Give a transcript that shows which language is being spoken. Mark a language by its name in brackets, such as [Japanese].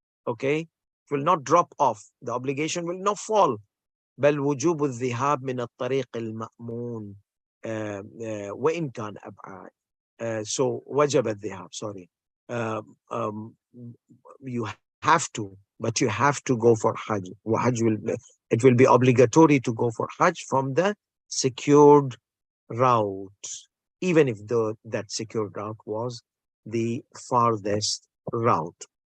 [English] Okay, it will not drop off. The obligation will not fall. [Arabic] بل وجوب الذهاب من الطريق المأمون وإن كان أبعد. [English] So [Arabic] وجب الذهاب. [English] Sorry. You have to, but you have to go for Hajj. It will be obligatory to go for Hajj from the secured route, even if that secured route was the farthest route.